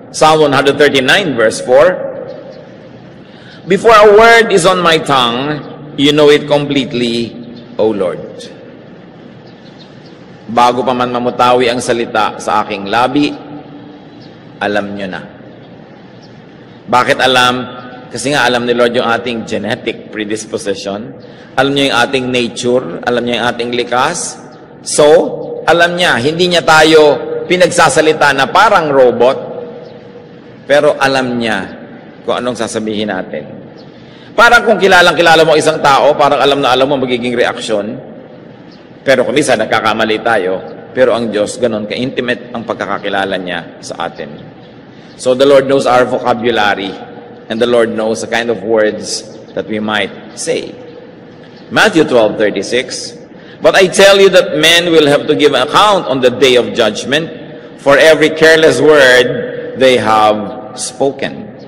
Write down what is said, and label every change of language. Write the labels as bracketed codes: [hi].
[en] Psalm 139 verse 4, Before a word is on my tongue, you know it completely, O Lord. [tl] Bago pa man mamutawi ang salita sa aking labi, alam nyo na. Bakit alam? Kasi nga alam ni Lord yung ating genetic predisposition. Alam niya yung ating nature. Alam niya yung ating likas. So, alam niya, hindi niya tayo pinagsasalita na parang robot, pero alam niya kung anong sasabihin natin. Parang kung kilala mo isang tao, parang alam mo magiging reaksyon. Pero kung minsan nagkakamali tayo, pero ang Diyos, ganon ka-intimate ang pagkakakilala niya sa atin. [en] So the Lord knows our vocabulary, and the Lord knows the kind of words that we might say. Matthew 12:36, But I tell you that men will have to give account on the day of judgment for every careless word they have spoken.